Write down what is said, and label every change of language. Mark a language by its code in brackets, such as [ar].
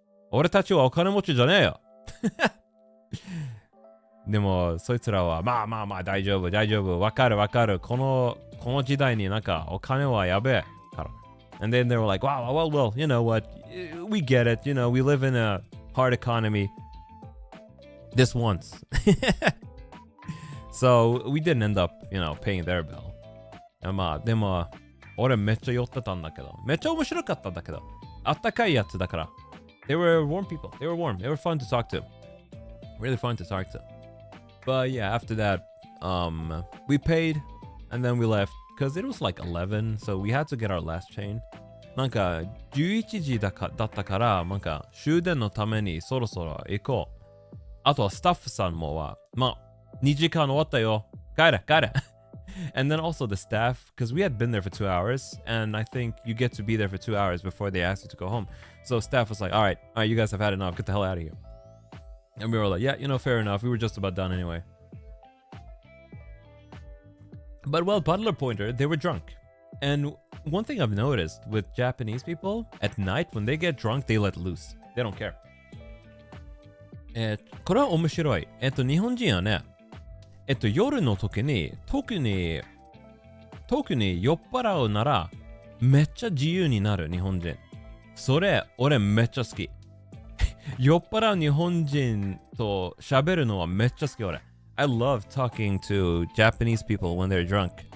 [ja] 俺たちはお金持ちじゃねえよ。でも、そいつらは、まあ、大丈夫。わかる。この時代になんかお金はやべえから。 [en] And then they were like, well, you know what? We get it. You know, we live in a hard economy. This once. So we didn't end up, you know, paying their bill. [ja] まあ、でも、俺めっちゃ酔ってたんだけど、めっちゃ面白かったんだけど、あったかいやつだから。 [en] They were warm people. They were warm. They were fun to talk to. Really fun to talk to. But yeah, after that, we paid and then we left because it was like 11, so we had to get our last chain. [ja] なんか11時だったから、なんか終電のためにそろそろ行こう。あとはスタッフさんもは、まあ、2時間終わったよ。帰れ。 [en] And then also the staff, because we had been there for 2 hours, and I think you get to be there for 2 hours before they ask you to go home. So staff was like, all right, you guys have had enough. Get the hell out of here. And we were like, yeah, you know, fair enough. We were just about done anyway. But well, Butler Pointer, they were drunk. And one thing I've noticed with Japanese people, at night, when they get drunk, they let loose. They don't care. [ja] これは面白い。日本人はね、夜の時に特に酔っ払うならめっちゃ自由になる日本人。それ俺めっちゃ好き。酔っ払う日本人と喋るのはめっちゃ好き俺。 [en] I love talking to Japanese people when they're drunk.